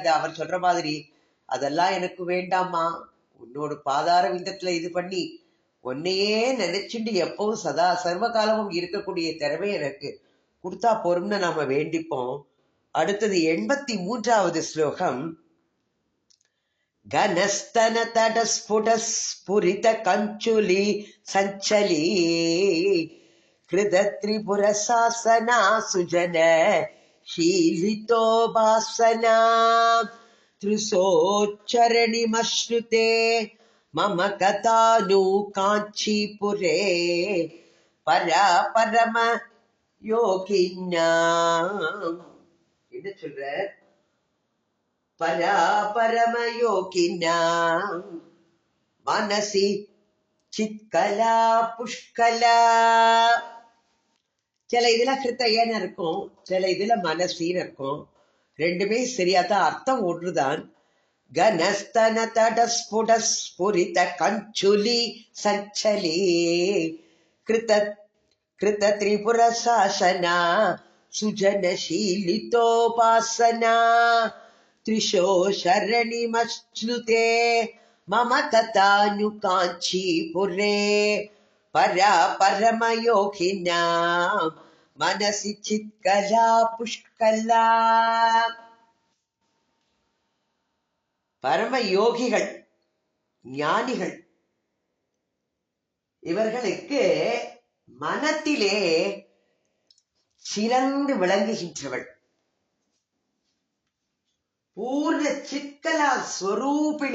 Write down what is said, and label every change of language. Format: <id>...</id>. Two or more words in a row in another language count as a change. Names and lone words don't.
<ta>அது அவர் சொல்ற மாதிரி, அதெல்லாம் எனக்கு வேண்டாமா, உன்னோட பாதார விந்தத்துல இது பண்ணி உன்னையே நினைச்சுட்டு எப்பவும் சதா சர்வ காலமும் இருக்கக்கூடிய திறமை எனக்கு கொடுத்தா போரும்னு நாம வேண்டிப்போம். அடுத்தது 83வது ஸ்லோகம்.</ta> <sa>घनस्तन तटस्फुट स्फुरित कञ्चुली चञ्चली कृत त्रिपुर शासना सुजन शीलितोपासना त्रिशोच्चरणिमश्नुते मम कथानु काञ्चीपुरे परा परम योगिना.</sa> <ta>என்ன சொல்ற?</ta> <sa>परा परम योगिना मनसि चित्कला पुष्कला.</sa> <ta>சில இதுல ஹிருத்தயன்னு இருக்கும், சில இதுல மனசின்னு இருக்கும். ரெண்டுமே சரியாதான், அர்த்தம் ஒன்றுதான்.</ta> <sa>घनस्तन तटस्फुट स्फुरित कञ्चुली चञ्चली कृत कृत त्रिपुर शासना सुजनशीलितोपासना त्रिशो शरणिमश्नुते मम कथानु काञ्चीपुरे परा परमयोगिना मनसि चित्कला पुष्कला.</sa> <ta>பரம யோகிகள், ஞானிகள், இவர்களுக்கு மனத்திலே சிறந்து விளங்குகின்றவள்</ta> <sa>पूर्ण चित्कला स्वरूपिणी.</sa>